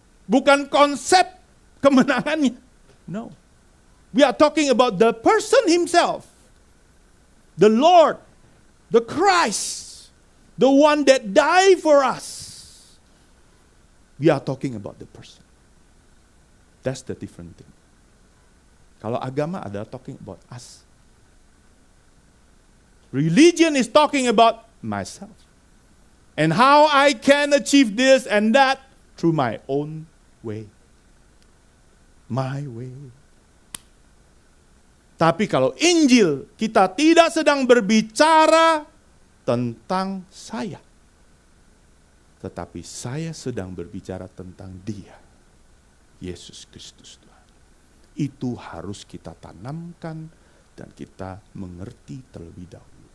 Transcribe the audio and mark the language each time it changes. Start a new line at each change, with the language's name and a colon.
Indonesian: Bukan konsep kemenangannya.
English: No. We are talking about the person himself. The Lord, the Christ, the one that died for us. We are talking about the person. That's the different thing.
Indonesian: Kalau agama adalah
English: talking about us. Religion is talking about myself. And how I can achieve this and that through my own way. My way.
Indonesian: Tapi kalau Injil, kita tidak sedang berbicara tentang saya. Tetapi saya sedang berbicara tentang Dia. Yesus Kristus Tuhan. Itu harus kita tanamkan dan kita mengerti terlebih dahulu.